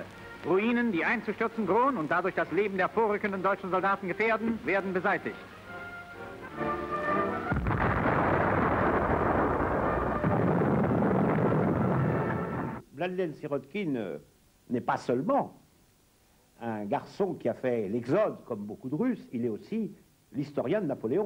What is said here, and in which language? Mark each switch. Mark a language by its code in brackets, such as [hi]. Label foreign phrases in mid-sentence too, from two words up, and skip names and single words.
[de] Ruinen, die einzustürzen drohen und dadurch das Leben der vorrückenden deutschen Soldaten gefährden, werden beseitigt. [fr] Vladimir Sirotkin n'est pas seulement un garçon qui a fait l'exode, comme beaucoup de Russes, il est aussi l'historien de Napoléon.